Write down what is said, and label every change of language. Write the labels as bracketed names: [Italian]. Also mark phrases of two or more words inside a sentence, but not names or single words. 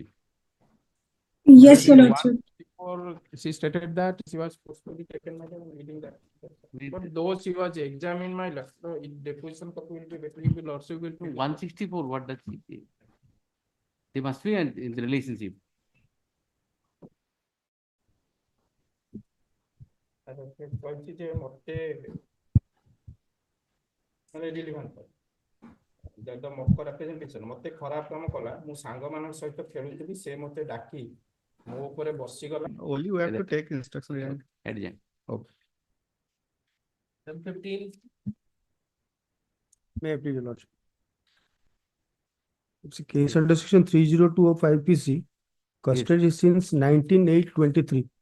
[English] Yes, Your Lordship. Before she stated that she was supposed to be taken, madam, reading that. But though she was examined, my lord, so it deposition copy will be better if the lordship will. 164, what does it say? They must be in the relationship. [Odia] କହିଛି ଯେ ମତେ ମାନେ ରିଲିଭାନ୍ସ ଯଦି [English] mock representation [Odia] ମତେ ଖରାପ କାମ କଲା ମୁଁ ସାଙ୍ଗମାନଙ୍କ ସହିତ ଖେଳୁଥିଲି ସେ ମତେ ଡାକି ମୋ ଉପରେ ବସିଗଲା. [English] Only you have to take instruction. Adjourn. Okay. 15. May I please, Your Lordship? It's a case under section 302 of IPC, custody since 19/8/23.